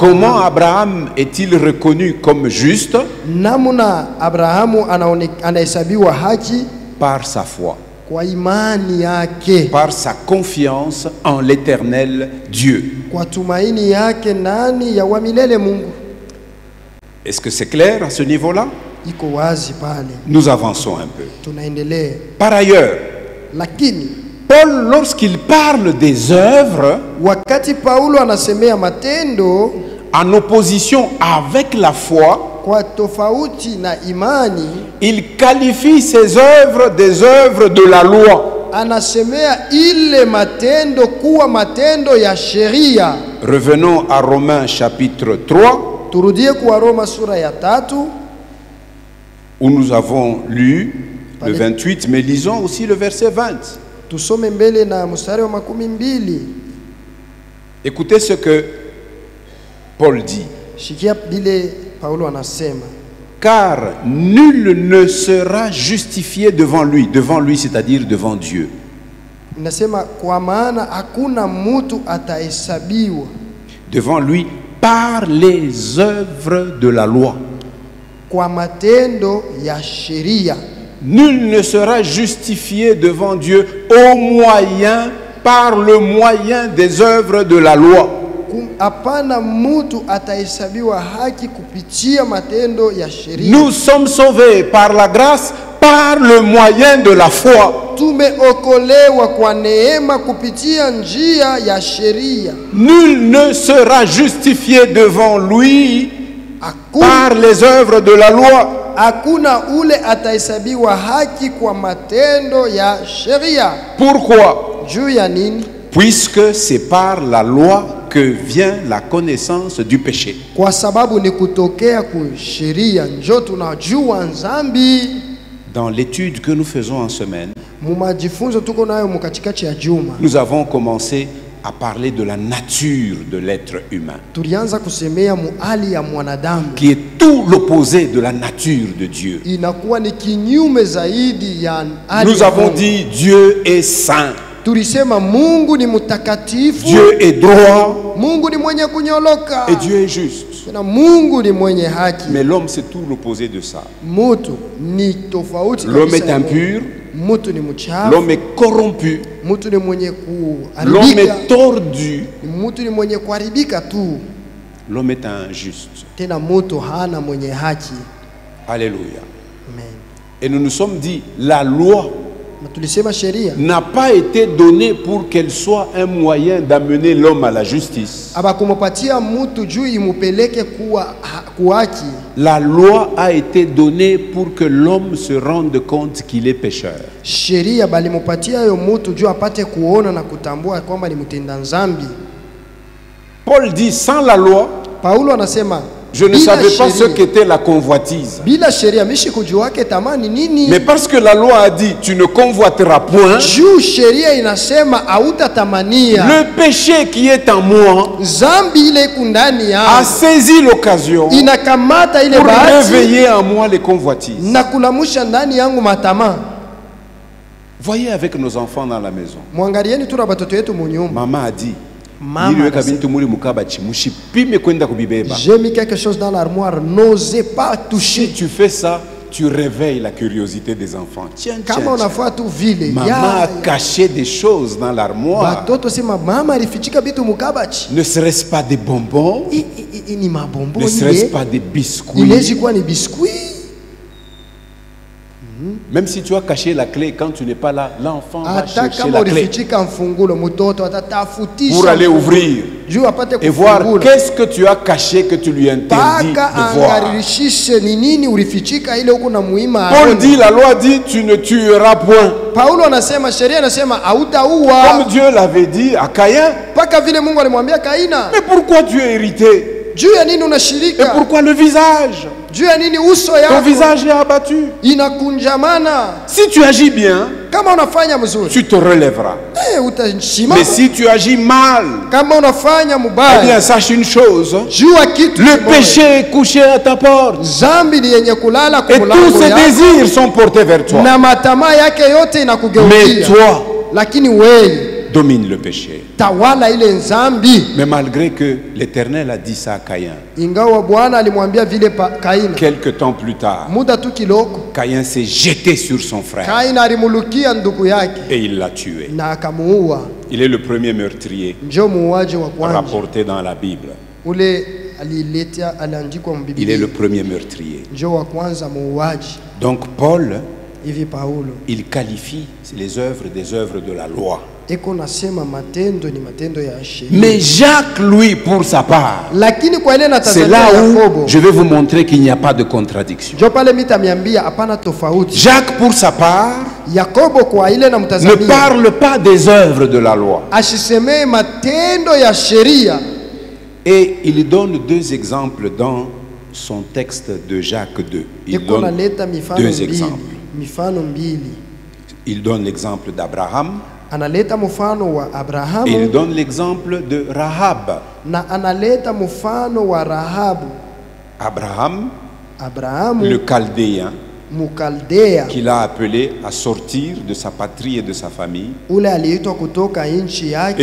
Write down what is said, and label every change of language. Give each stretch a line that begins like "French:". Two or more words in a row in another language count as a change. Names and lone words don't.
French: Comment Abraham est-il reconnu comme juste?
Swahili: Namuna Abrahamu anahesabiwa haki
French: Par sa foi,
Swahili: kwa imani yake,
French: par sa confiance en l'Éternel Dieu.
Swahili: kwa tumaini yake nani ya wa milele Mungu.
French: Est-ce que c'est clair à ce niveau-là?
Swahili: Iko wazi pale.
French: Nous avançons un peu.
Swahili: Tunaendelea.
French: Par ailleurs,
Swahili: Lakini
French: Paul, lorsqu'il parle des œuvres
Swahili: wakati Paulo anasemea matendo
French: en opposition avec la foi,
Swahili: kwa tofauti na imani,
French: il qualifie ces œuvres des œuvres de la loi.
Swahili: anasemea ile matendo kuwa matendo ya sheria.
French: Revenons à Romains chapitre 3,
Swahili: Turudie kwa Roma sura ya 3
French: où nous avons lu le 28, mais lisons aussi le verset 20.
Swahili: tusome mbele na mstari wa 12.
French: Écoutez ce que Paul dit.
Swahili: Shikia bile Paulo anasema,
French: Car nul ne sera justifié devant lui c'est-à-dire devant Dieu.
Swahili: inasema kwa maana hakuna mtu atahesabiwa
French: Devant lui par les œuvres de la loi.
Swahili: kwa matendo ya sheria.
French: Nul ne sera justifié devant Dieu par le moyen des œuvres de la loi.
Swahili: Hapana mtu atahesabiwa haki kupitia matendo ya sheria.
French: Nous sommes sauvés par la grâce, par le moyen de la foi.
Swahili: Tumeokolewa kwa neema kupitia njia ya sheria.
French: Nul ne sera justifié devant lui par les œuvres de la loi.
Swahili: Hakuna ule atahesabiwa haki kwa matendo ya sheria.
French: Pourquoi?
Swahili: Juu ya nini?
French: Puisque c'est par la loi que vient la connaissance du péché.
Swahili: Kwa sababu ni kutokea kwa sheria njo tunajua dhambi.
French: Dans l'étude que nous faisons en semaine,
Swahili: Mumajifunzo tuko nayo mkatikati ya juma,
French: nous avons commencé à parler de la nature de l'être humain,
Swahili: tulianza kusemea muali ya mwanadamu,
French: qui est tout l'opposé de la nature de Dieu.
Swahili: inakuwa ni kinyume zaidi ya hali.
French: Nous avons dit Dieu est saint,
Swahili: tulisema Mungu ni mtakatifu,
French: Dieu est droit
Swahili: Mungu ni mwenye kunyoloka,
French: et Dieu est juste.
Swahili: na Mungu ni mwenye haki.
French: Mais l'homme c'est tout l'opposé de ça.
Swahili: Mutu ni tofauti
French: L'homme
Swahili: kabisa
French: est
Swahili: ya Mungu.
French: impur,
Swahili: Mutu ni mchafu,
French: l'homme est corrompu,
Swahili: mutu ni mwenye
French: l'homme
Swahili: kuharibika,
French: est tordu,
Swahili: mutu ni mwenye kuharibika tu,
French: l'homme est injuste.
Swahili: tena mutu hana mwenye haki.
French: Alléluia.
Swahili: Amen.
French: Et nous nous sommes dit, la loi
Swahili: Na tulisema sheria
French: n'a pas été donnée pour qu'elle soit un moyen d'amener l'homme à la justice.
Swahili: abakumupatia mutu juu imupeleke kuwa haki.
French: La loi a été donnée pour que l'homme se rende compte qu'il est pécheur.
Swahili: Sheria balimupatia yo mutu juu apate kuona na kutambua kwamba ni mtenda dhambi.
French: Paul dit, sans la loi,
Swahili: Paulo anasema
French: je ne savais pas ce qu'était la convoitise.
Swahili: bila sheria mishi kujuake tamani nini.
French: Mais parce que la loi a dit, tu ne convoiteras point,
Swahili: Juu sheria inasema hautatamania,
French: le péché qui est en moi
Swahili: zambi ile kundani
French: a
Swahili: ya
French: saisi l'occasion
Swahili: inakamata ile
French: pour
Swahili: bahati
French: réveiller en moi les convoitises.
Swahili: na kulamusha ndani yangu matama.
French: Voyez avec nos enfants dans la maison.
Swahili: Mwangalieni tu na batoto yetu munyumba.
French: Maman a dit,
Swahili: Mama anasema,
French: j'ai mis quelque chose dans l'armoire, n'osez pas si toucher. tu fais ça, tu réveilles la curiosité des enfants. Tiens, tiens,
Swahili: Kama
French: tiens.
Swahili: unafua tu vile
French: Maman a caché des choses dans l'armoire.
Swahili: batoto sema mama alifichika bitu mukabachi.
French: Ne serait-ce pas des bonbons?
Swahili: Ni mabombo
French: Ne serait-ce
Swahili: ile
French: pas des biscuits?
Swahili: inaweza kuwa ni biskuit.
French: Même si tu as caché la clé, quand tu n'es pas là, l'enfant va
Swahili: Hata
French: chercher
Swahili: kama
French: la clé
Swahili: ulifichika mfungulo, mtoto atatafutisha
French: pour aller ouvrir.
Swahili: juu apate
French: et voir
Swahili: kufungula
French: qu'est-ce que tu as caché que tu lui interdis
Swahili: mpaka
French: de voir.
Swahili: angaririshishe ni nini ulifichika ile huko na muima
French: Paul
Swahili: aone.
French: dit, la loi dit, tu ne tueras point.
Swahili: Paulo anasema sheria inasema
French: Comme
Swahili: hautaua,
French: Dieu l'avait dit à Caïn.
Swahili: mpaka vile Mungu alimwambia Kaina.
French: Mais pourquoi tu es irrité?
Swahili: Juu ya nini
French: Et
Swahili: unashirika?
French: pourquoi le visage?
Swahili: Juu ya nini uso
French: Ton
Swahili: yako
French: visage est abattu.
Swahili: inakunjamana?
French: Si tu agis bien,
Swahili: Kama unafanya mzuri
French: tu te relèveras.
Swahili: utashimama,
French: Mais si tu agis mal,
Swahili: kama unafanya
French: eh bien
Swahili: mubaya,
French: sache une chose,
Swahili: jua kitu
French: le
Swahili: kimoja.
French: péché est couché à ta porte.
Swahili: Zambi ni yenye kulala
French: Et tous
Swahili: kumulango
French: ses
Swahili: yako
French: désirs sont portés vers toi.
Swahili: na matamaa yake yote
French: Mais
Swahili: inakugeukia,
French: toi,
Swahili: lakini wewe
French: domine le péché.
Swahili: tawala ile nzambi.
French: Mais malgré que l'Éternel a dit ça à Caïn,
Swahili: Ingawa Bwana alimwambia vile Kaina,
French: quelque temps plus tard,
Swahili: muda tu kiloko
French: Caïn s'est jeté sur son frère
Swahili: Kaina alimulukia ndugu yake
French: et il l'a tué.
Swahili: na akamuua.
French: Il est le premier meurtrier
Swahili: Njo muuaji wa kwanza
French: rapporté dans la Bible.
Swahili: ule aliandikwa
French: Il est
Swahili: mbiblia,
French: le premier meurtrier.
Swahili: njo wa kwanza muuaji.
French: Donc Paul,
Swahili: Hivi Paulo
French: il qualifie les œuvres des œuvres de la loi.
Swahili: eko nasema matendo ni matendo ya sheria,
French: Mais Jacques, lui, pour sa part,
Swahili: lakini kwa ile
French: c'est
Swahili: natazamia
French: là
Swahili: Yakobo,
French: où je vais vous montrer qu'il n'y a pas de contradiction.
Swahili: njo pale mitamiambia hapana tofauti.
French: Jacques, pour sa part,
Swahili: Yakobo kwa ile
French: ne
Swahili: namtazamia
French: parle pas des œuvres de la loi.
Swahili: ashisemee matendo ya sheria,
French: Et il donne deux exemples dans son texte de Jacques 2. Il
Swahili: eko
French: donne
Swahili: naleta mifano
French: deux
Swahili: mbili,
French: exemples.
Swahili: mifano mbili.
French: Il donne l'exemple d'Abraham
Swahili: Analeta mfano wa
French: et il
Swahili: Abrahamu
French: donne l'exemple de Rahab.
Swahili: na analeta mfano wa Rahabu.
French: Abraham,
Swahili: Abrahamu
French: le Chaldéen,
Swahili: Mukaldea
French: qu'il a appelé à sortir de sa patrie et de sa famille.
Swahili: ule aliitwa kutoka nchi yake